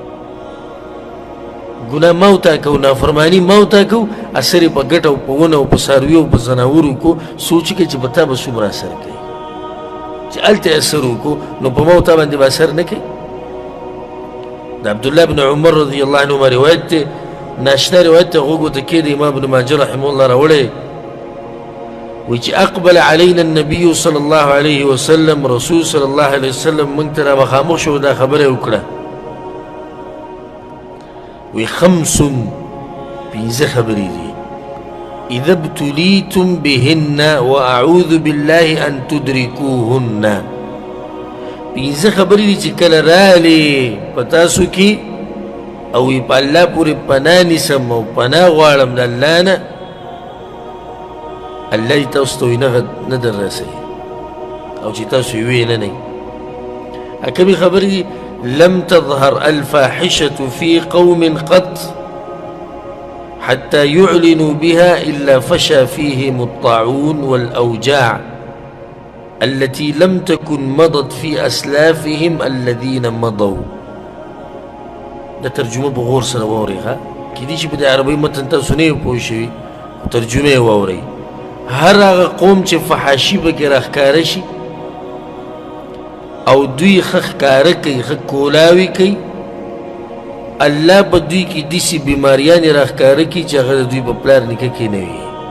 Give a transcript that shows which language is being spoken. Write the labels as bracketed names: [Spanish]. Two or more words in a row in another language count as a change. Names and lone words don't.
[Pashto] ګناه ما وټاکو نافرماني ما وټاکو اثر یې په ګټه او په ونه او په څارویو او په ځناورو کو سوچ کوي چې په تا به څومره اثر کوي چې هلته اثر وکړو نو په ما او تا باندې به اثر نه کوي د عبدالله بن عمر [Arabic] رضی الله عنهما [Pashto] روایت دی ناشنا روایت ته غوږ ورته کېږدی امام ابن ماجه [Arabic] رحمه الله [Pashto] راوړی وی چې [Arabic] اقبل علینا النبي صلی الله علیه وسلم [Pashto] رسول [Arabic] صلی الله علیه وسلم [Pashto] موږ ته را مخامخ شو دا خبره یې وکړه وی خمس پنځه خبرې دي [Arabic] اذا ابتلیتم بهن واعوذ بالله ان تدرکوهن [Pashto] پنځه خبرې دي چې کله رالې په تاسو کې او وی په الله پورې پناه نیسم او پناه غواړم د الله نه الله دې تاسو ته نه در رسوي او چې تاسو یې ویې نه نئ کومې خبرې دي [Arabic] لم تظهر الفاحشة في قوم قط حتى يعلنوا بها إلا فشى فيهم الطاعون والأوجاع التي لم تكن مضت في أسلافهم الذين مضوا [Pashto] دا ترجمه بغور سره واوري ها کېدای شي په د عربۍ متن تاسو نه پوه شوي ترجمه یې واورئ هر هغه قوم چې فحاشي پکې راښکاره شي او دوی ښه ښکاره کوي ښه کولاوي کوي الله په دوی کې داسې بیماریانې راښکاره کړي چې هغه د دوی په پلار نیکه کې نه وي